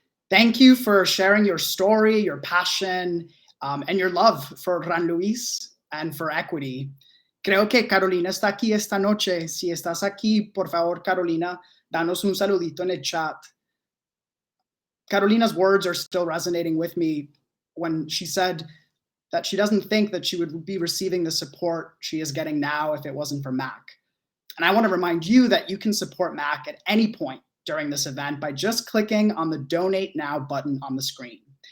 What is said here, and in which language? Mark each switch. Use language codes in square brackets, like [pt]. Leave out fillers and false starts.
[en] Thank you for sharing your story, your passion, and your love for R.I.S.E and for equity. [es] Creo que Carolina está aquí esta noche. Si estás aquí, por favor, Carolina, danos un saludito en el chat. [en] Carolina's words are still resonating with me when she said that she doesn't think that she would be receiving the support she is getting now if it wasn't for MAC. And I want to remind you that you can support MAC at any point during this event by just clicking on the Donate Now button on the screen.